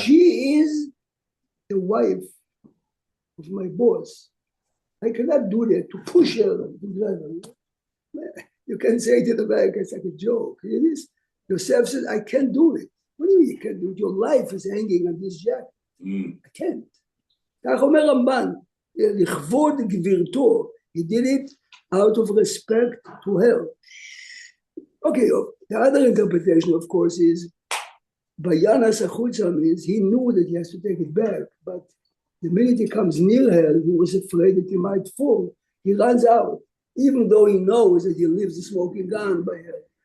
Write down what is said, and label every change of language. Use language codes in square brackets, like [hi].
[en] She is the wife of my boss. I cannot do that to push her to drive her. You can say to the back, it's like a joke. It is. Yosef says, I can't do it. What do you mean you can't do it? Your life is hanging on this jacket. I can't. [he] כך אומר רמב"ן, לכבוד גבירתו. [en] He did it out of respect to her. Okay, the other interpretation, of course, is Vayanas achutza means he knew that he has to take it back, but the minute he comes near her, he was afraid that he might fall. He runs out, even though he knows that he leaves the smoking gun by her.